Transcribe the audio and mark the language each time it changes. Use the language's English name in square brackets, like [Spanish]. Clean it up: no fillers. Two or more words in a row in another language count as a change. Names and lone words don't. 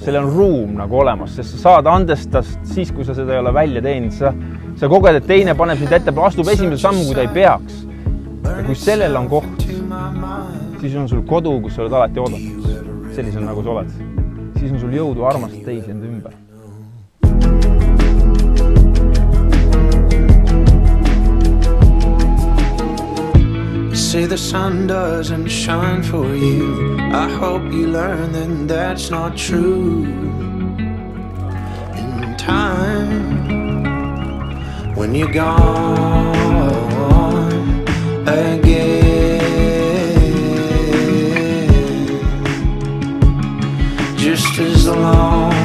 [Estonian] Selle on ruum nagu olemas, sest sa saad andestast siis, kui sa seda ei ole välja teeninud. Sa koged, et teine paneb sind ette, astub esimese sammu, kui ta ei peaks. Ja kui sellel on koht, siis on sul kodu, kus sa oled alati oodatud. Sellisel nagu sa oled. Siis on sul jõudu armastada teisi enda ümber. [English] Say the sun doesn't shine for you. I hope you learn that that's not true. In time, when you're gone again, just as long